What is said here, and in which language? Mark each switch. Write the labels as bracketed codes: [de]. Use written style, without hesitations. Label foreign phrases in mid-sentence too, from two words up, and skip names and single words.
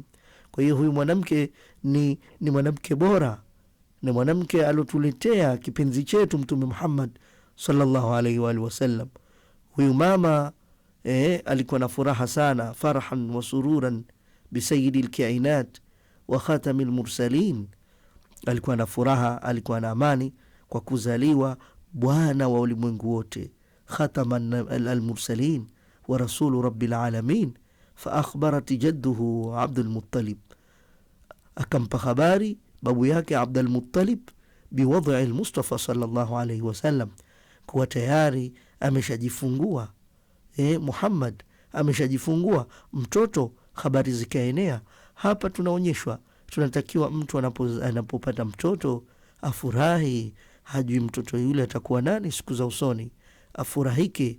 [sw] Kwa hiyo huyu mwanamke ni mwanamke bora, ni mwanamke alotuletea kipenzi chetu Mtume Muhammad [ar] صلى الله عليه وسلم. [sw] Huyu mama alikuwa na furaha sana, [ar] فرحا وسرورا بسيد الكائنات وخاتم المرسلين. [sw] Alikuwa na furaha, alikuwa na amani kwa kuzaliwa bwana wa ulimwengu wote, [ar] خاتم المرسلين ورسول رب العالمين. فأخبرت جده عبد المطلب, [sw] akampa habari babu yake Abdul Muttalib [ar] بوضع المصطفى صلى الله عليه وسلم, [sw] kuwa tayari ameshajifungua Muhammad ameshajifungua mtoto. Habari zikaenea. Hapa tunaonyeshwa tunatakiwa mtu anapopata mtoto afurahi, hajui mtoto yule atakuwa nani siku za usoni, afurahike.